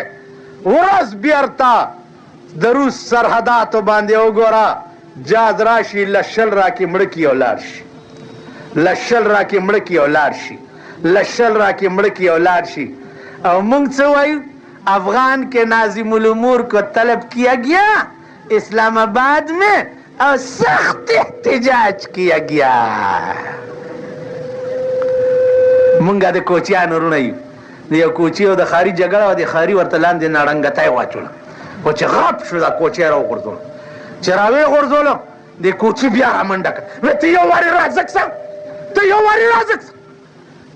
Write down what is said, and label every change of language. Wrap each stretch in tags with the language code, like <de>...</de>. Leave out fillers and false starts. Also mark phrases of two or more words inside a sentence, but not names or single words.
<ps>ورځ بیرته د روس سرحداتو باندې وګوره، جاز راشي لشل راکې مړه کي او لاړ شي، لشل راکې مړه کي او لاړ شي، لشل راکې مړه کي او لاړ شي. او موږ څه وایو؟</ps> <ur>افغان کے ناظم الامور کو طلب کیا گیا، اسلام آباد میں اور سخت احتجاج کیا گیا.</ur> <ps>مونږه د کوچیانو وروڼه یو، د یو کوچي او د ښاري جګړه وه، د ښاري ورته لاندې نړنګتی یې واچوله، خو چې غپ شو دا کوچی یې راوغورځولو. چې راویې غورځولو د کوچي بیا رامنډه کړه. ته یو وارې راځک سه، ته یو وارې راځک سه.</ps>